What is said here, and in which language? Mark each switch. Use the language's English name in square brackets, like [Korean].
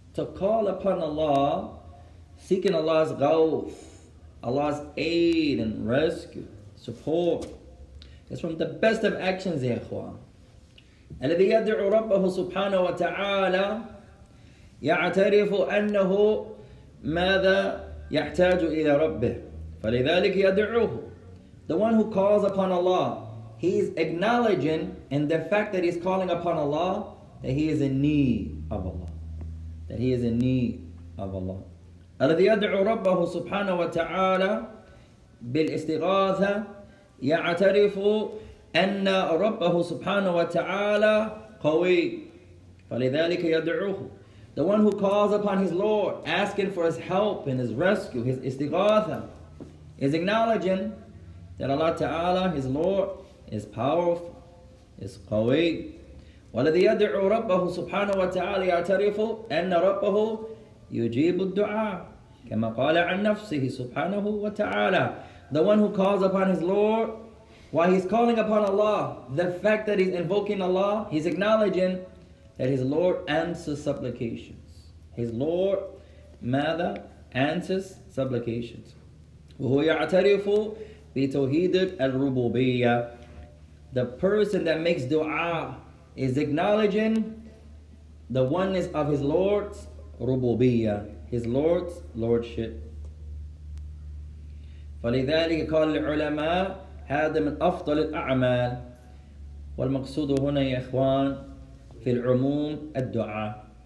[English] To call upon Allah, seeking Allah's ghawth, Allah's aid and rescue, support, is from the best of actions, ya ikhwan. [Arabic] الذي يدعو ربه سبحانه وتعالى يعترف أنه ماذا يحتاج إلى ربه فلذلك يدعوه. [English] The one who calls upon Allah, he's acknowledging in the fact that he's calling upon Allah that he is in need of Allah. That he is in need of Allah. [Arabic] الذي يدعو ربه سبحانه وتعالى بالاستغاثة يعترف أن ربه سبحانه وتعالى قوي فلذلك يدعوه. [English] The one who calls upon his Lord, asking for his help and his rescue, his istighatha, is acknowledging that Allah Ta'ala, his Lord, is powerful, is qawi. [Arabic] والذي يدعو ربه سبحانه وتعالى يعترف أن ربه يجيب الدعاء كما قال عن نفسه سبحانه وتعالى. [English] The one who calls upon his Lord, while he's calling upon Allah, the fact that he's invoking Allah, he's acknowledging that his Lord answers supplications. His Lord, [Arabic] ماذا? [English] Answers supplications. [Arabic] وهو يعترف بتوحيد الربوبية. [English] The person that makes dua is acknowledging the oneness of his Lord's rububiyah, his Lord's lordship. [Arabic] فلذلك قال العلماء هذا من أفضل الأعمال. والمقصود هنا يا إخوان في العموم الدعاء.